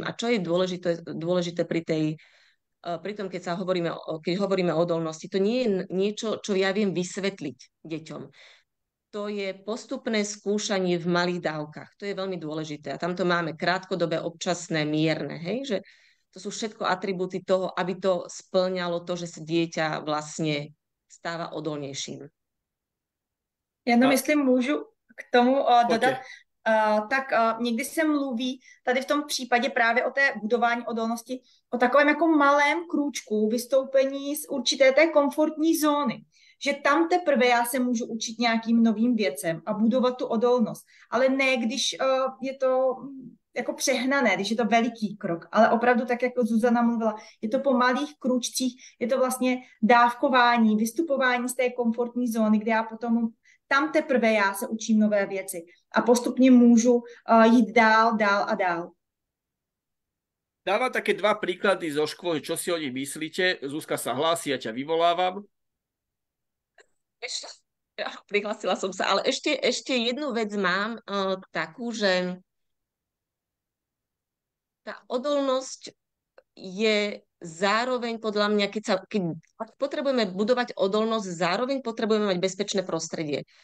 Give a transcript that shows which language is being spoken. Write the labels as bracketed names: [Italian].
[Slovak] A čo je dôležité pri tom, keď hovoríme o odolnosti, to nie je niečo, čo ja viem vysvetliť deťom. To je postupné skúšanie v malých dávkach. To je veľmi dôležité. A tamto máme krátkodobé, občasné, mierne. Hej? Že to sú všetko atribúty toho, aby to spĺňalo to, že sa dieťa vlastne stáva odolnejším. [Czech] Jestli můžu k tomu dodat, tak někdy se mluví tady v tom případě právě o té budování odolnosti, o takovém jako malém krůčku vystoupení z určité té komfortní zóny. Že tam teprve já se můžu učit nějakým novým věcem a budovat tu odolnost. Ale ne, když je to jako přehnané, když je to veliký krok, ale opravdu tak, jako Zuzana mluvila, je to po malých kručcích, je to vlastně dávkování, vystupování z té komfortní zóny, kde já potom tam teprve já se učím nové věci a postupně můžu jít dál a dál. [Slovak] Dávam také dva príklady zo školy, čo si o nich myslíte. Zuzka sa hlási, ja ťa vyvolávam. Prihlásila som sa, ale ešte jednu vec mám takú, že tá odolnosť je zároveň podľa mňa, keď potrebujeme budovať odolnosť, zároveň potrebujeme mať bezpečné prostredie.